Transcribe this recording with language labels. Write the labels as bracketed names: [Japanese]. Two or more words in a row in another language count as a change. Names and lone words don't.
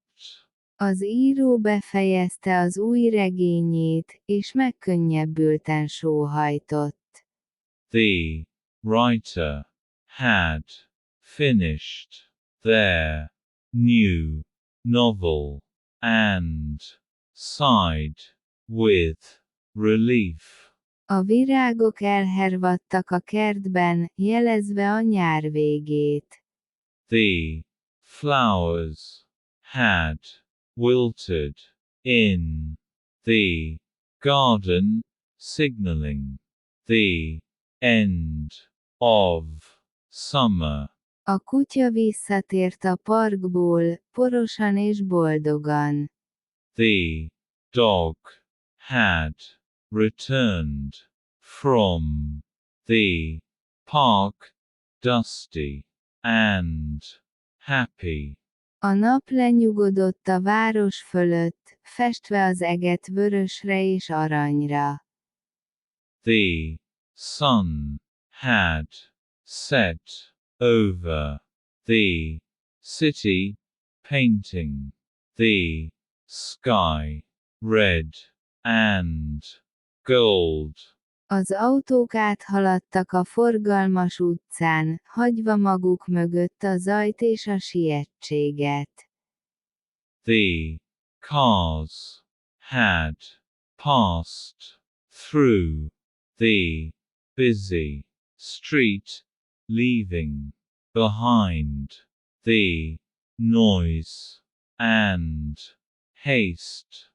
[Hungarian] Az író befejezte az új regényét, és megkönnyebbülten sóhajtott. [English] The writer had finished their new novel and sighed with relief. [Hungarian] A virágok elhervadtak a kertben, jelezve a nyár végét. [English] The flowers had wilted in the garden, signaling the end of summer. [Hungarian] A kutya visszatért a parkból, porosan és boldogan. [English] The dog had returned from the park, dusty and happy. [Hungarian] A nap lenyugodott a város fölött, festve az eget vörösre és aranyra. [English] The sun had set over the city, painting the sky red and gold. [Hungarian] Az autók áthaladtak a forgalmas utcán, hagyva maguk mögött a zajt és a sietséget. [English] The cars had passed through the busy street, leaving behind the noise and haste.